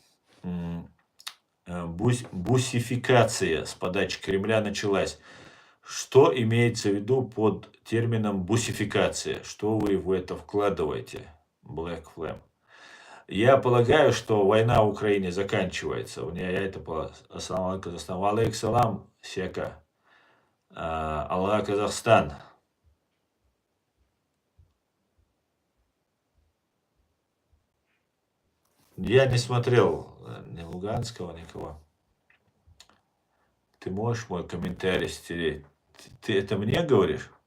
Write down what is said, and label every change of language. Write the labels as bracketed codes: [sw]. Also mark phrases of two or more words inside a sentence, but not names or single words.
[ru] Бусификация с подачи Кремля началась. Что имеется в виду под термином бусификация? Что вы в это вкладываете? Black Flame. Я полагаю, что война в Украине заканчивается. У меня я это полагаю. [ar] السلام عليكم, Казахстан. عليك السلام, Сека. Аллах, Казахстан. [ru] Я не смотрел ни Луганского, никого. Ты можешь мой комментарий стереть? Ты это мне говоришь?